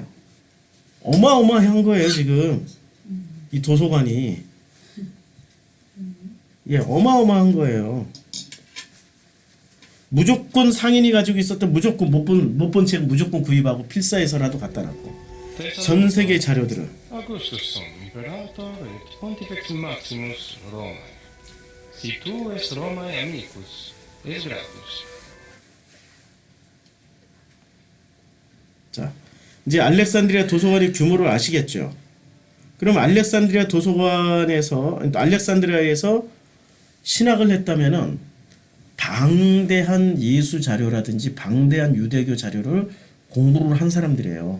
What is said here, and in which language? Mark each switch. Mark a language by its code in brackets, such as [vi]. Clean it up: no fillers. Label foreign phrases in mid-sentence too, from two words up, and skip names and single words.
[ko] 어마어마한 거예요 지금 이 도서관이. 예, 어마어마한 거예요. 무조건 상인이 가지고 있었던 무조건 못 본 책 무조건 구입하고 필사해서라도 갖다 놨고 전 세계 자료들을 [la] Augustus imperator et pontifex maximus Romae. Si tu es Romae amicus, es gratus. [ko] 자, 이제 알렉산드리아 도서관의 규모를 아시겠죠? 그럼 알렉산드리아 도서관에서 알렉산드리아에서 신학을 했다면은 방대한 예수 자료라든지 방대한 유대교 자료를 공부를 한 사람들이에요.